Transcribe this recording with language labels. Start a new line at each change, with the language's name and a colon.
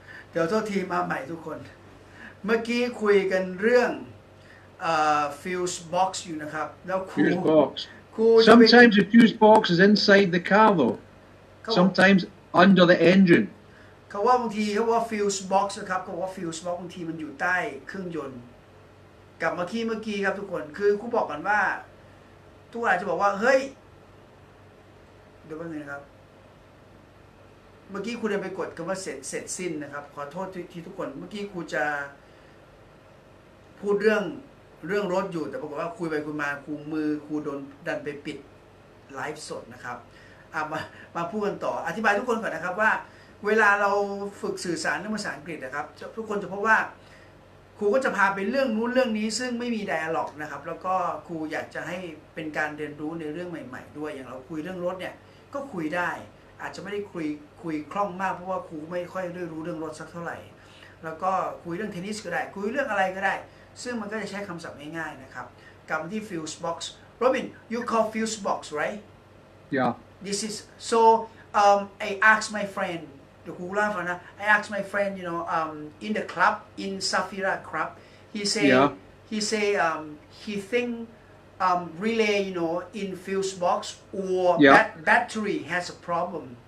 Thai: เดี๋ยวโทษทีมาใหม่ทุกคน เมื่อกี้คุยกันเรื่องfuse box อยู่นะครับแล้วครู
English: Fuse box.
Thai: ครู
English: Sometimes the fuse box is inside the car though. Sometimes under the engine.
Thai: เขาว่าบางทีเขาว่า fuse box นะครับเขาว่า fuse box บางทีมันอยู่ใต้เครื่องยนต์กับเมื่อกี้ครับทุกคนคือครูบอกกันว่าทุกคนอาจจะบอกว่าเฮ้ยเดี๋ยวแป๊บนึงนะครับเมื่อกี้ครูเดินไปกดคำว่าเสร็จสิ้นนะครับขอโทษที่ทุกคนเมื่อกี้ครูจะ พูดเรื่องรถอยู่แต่ปรากฏว่าคุยไปคุยมาครูโดนดันไปปิดไลฟ์สดนะครับมาพูดกันต่ออธิบายทุกคนก่อนนะครับว่าเวลาเราฝึกสื่อสารเรื่องภาษาอังกฤษนะครับทุกคนจะพบว่า ครูก็จะพาไปเรื่องนู้นเรื่องนี้ซึ่งไม่มีไดอะล็อกนะครับแล้วก็ครูอยากจะให้เป็นการเรียนรู้ในเรื่องใหม่ๆด้วยอย่างเราคุยเรื่องรถเนี่ยก็คุยได้อาจจะไม่ได้คุยคล่องมากเพราะว่าครูไม่ค่อยได้รู้เรื่องรถสักเท่าไหร่แล้วก็คุยเรื่องเทนนิสก็ได้คุยเรื่องอะไรก็ได้ซึ่งมันก็จะใช้คำศัพท์ง่ายๆนะครับกลับมาที่ fuse box
English: Robin you call fuse box right
Thai: Yeah.
English: this is so I asked my friend
Thai: เดี๋ยวครูเล่าให้ฟังนะ
English: I asked my friend in the club in Safira club he say he think relay in fuse box or battery has a problem